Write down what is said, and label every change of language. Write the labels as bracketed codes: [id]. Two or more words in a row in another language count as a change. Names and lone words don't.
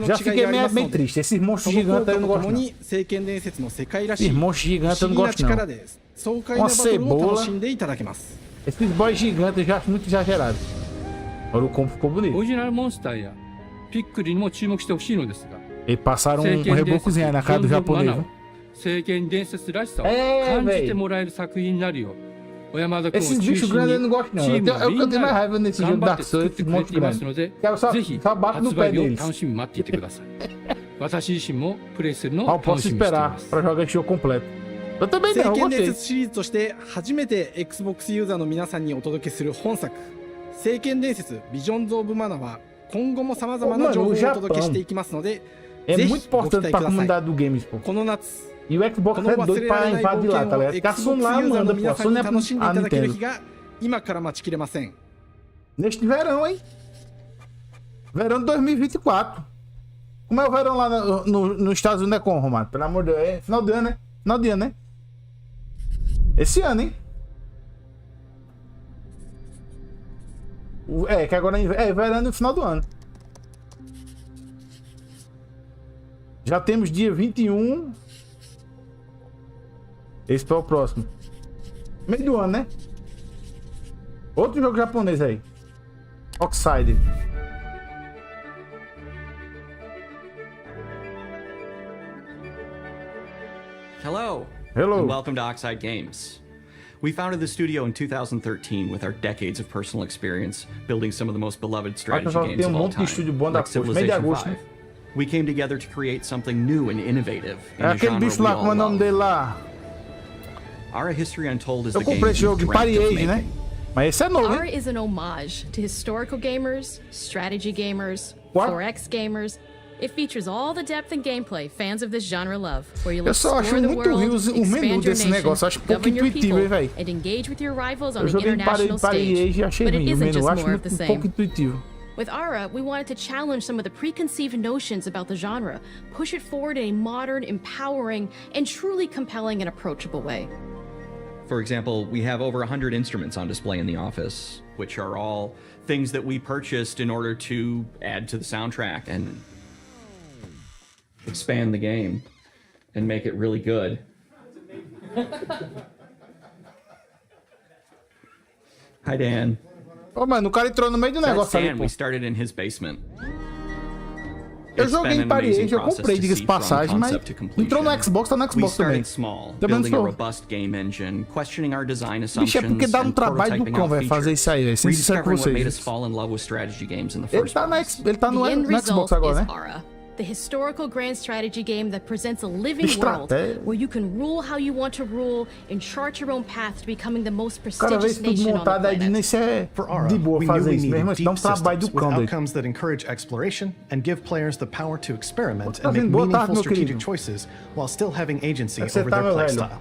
[pt] Já [ja] 違い [pt] fiquei [ja] があります [pt] bem [ja] ので、 [pt] triste. Esses [ja] そ [pt] monstros [ja] の効 [pt] gigantes [ja] 果 [pt] aí eu não [ja] とと [pt] gosto [ja] も [pt] não. [ja] に聖剣伝説の世界らし [pt] Esses [ja] い不 [pt] monstros gigantes eu [ja] 思 [pt] não [ja] 議な [pt] gosto não. [ja] 力で爽快なバトルを楽しんでいただけます。 [pt] Esses boys gigantes eu já acho muito exagerado. Olha o combo ficou bonito. [ja] オリジナルモンスターやピックリにも注目してほしいのですが、 [pt] Eles passaram um rebocozinho aí na cara do japonês, viu? [ja] 聖剣伝説らしさを感じてもらえる作品になるよう、小山田君を中 [pt] Esses [ja] 心 [pt] bichos grandes eu não [ja] に [pt] gosto [ja] チ [pt] não. [ja] ーム [pt] É [ja] は [pt] o [ja] み [pt] que eu [ja] ん [pt] tenho [ja] な [pt] mais [ja] で [pt] raiva nesse [ja] 頑 [pt] jogo [ja] 張っ [pt] Dark [ja] て作 [pt] Souls, [ja] って [pt] esses [ja] くれ [pt] monstros [ja] ています [pt] grandes. [ja] ので、 [pt] Quero só [ja] ぜひ [pt] bato no [ja] 発 [pt] pé [ja] 売日を [pt] deles. [ja] 楽しみに待っていてください。私自身もプレイするの [pt] Ah, [ja] を [pt] eu [ja] 楽 [pt] posso [ja] しみにしてい [pt] esperar [ja] ます。 [pt] pra jogar esse jogo completo. Eu também [ja] 聖 [pt] não, eu [ja] 剣伝 [pt] gostei. [ja] 説シリーズとして初めて Xbox ユーザーの皆さんにお届けする本作聖剣伝説ビジョンズ・オブ・マナは今後もさまざまな情報をお届けしていきますので、 [pt] É [ja] ぜ [pt] muito [ja] ひご期 [pt] importante [ja] 待く [pt] pra [ja] ださい。 [pt] comunidade do games, pô. [ja] この夏 [pt] E o Xbox [ja] こ [pt] é [ja] の忘 [pt] doido [ja] れら [pt] pra [ja] れない [pt] invadir [ja] 冒 [pt] lá, [ja] 険 [pt] tá [ja] を [pt] ligado? Ficar [ja] Xbox ユ [pt] som lá, [ja] ーザーの [pt] manda, pô. [ja] 皆 [pt] A [ja] さん [pt] Sony [ja] に [pt] é [ja] 楽しんでい [pt] a [ja] ただける [pt] Nintendo. [ja] 日が今から待ちきれません。 [pt] Neste verão, hein? Verão de 2024. Como é o verão lá nos Estados Unidos, é como, Romário? Pelo amor de Deus, é final de ano, né? Final de ano, né? Esse ano, hein? É, que agora é verão no final do ano. Já temos dia 21. Esse é o próximo. Meio do ano, né? Outro jogo japonês aí. [en] Oxide. Hello. Hello. And welcome to Oxide Games. We founded the studio in 2013 with our decades of personal experience building some of the most beloved strategy games of all time, like Civilization 5. We came together to create something new and innovative in a genre we all love. Our History Untold is the game we've dreamt of making. [pt] Mas esse é novo, [en] Ara [pt] hein? [en] is an homage to historical gamers, strategy gamers, 4X gamers, It features all the depth and gameplay fans of this genre love, where you'll [pt] Eu só acho [en] explore the [pt] muito [en] world, [pt] ruim o menu [en] expand your [pt] desse [en] nation, [pt] negócio. Acho pouco [en] govern your [pt] intuitivo, [en] people, [pt] velho. [en] and engage with your rivals on [pt] Eu [en] the [pt] joguei [en] international [pt] para [en] stage. [pt] e achei [en] But it [pt] ruim o [en] isn't [pt] menu. [en] just [pt] Acho [en] more of the [pt] um pouco [en] same. [pt] intuitivo. [en] With Ara, we wanted to challenge some of the preconceived notions about the genre, push it forward in a modern, empowering, and truly compelling and approachable way. For example, we have over 100 instruments on display in the office, which are all things that we purchased in order to add to the soundtrack and expand the game and make it really good. Hi, Dan. [pt] Ô, mano, o cara entrou no meio do negócio ali, pô. [en] We started in his basement. [pt] Eu joguei em parede, eu comprei, diga-se passagem, mas entrou no Xbox, tá no Xbox também. Também não sou. Bicho, é porque dá um trabalho do cão, velho, fazer isso aí, velho. Sem sincero com vocês. Ele tá no Xbox agora, né? [en] The historical grand strategy game that presents a living world where you can rule how you want to rule and chart your own path to becoming the most prestigious nation on the planet. For Ara, we knew we needed deep systems with outcomes that encourage exploration and give players the power to experiment and make meaningful strategic choices while still having agency over their playstyle.